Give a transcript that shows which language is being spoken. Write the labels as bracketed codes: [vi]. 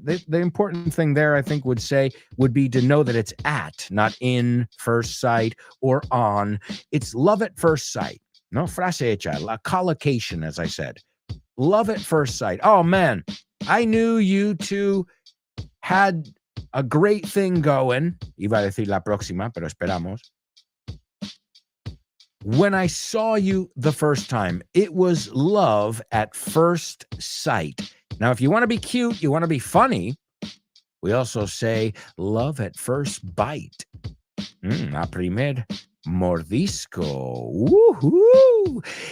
[en] The important thing there, I think, would be to know that it's at, not in first sight or on. It's love at first sight. [es] No frase hecha, la collocation, [en] as I said. Love at first sight. Oh, man, I knew you two had a great thing going. [es] Iba a decir la próxima, pero esperamos. [en] When I saw you the first time, it was love at first sight. Now, if you want to be cute, you want to be funny, we also say love at first bite. [es] A primer mordisco. Woohoo!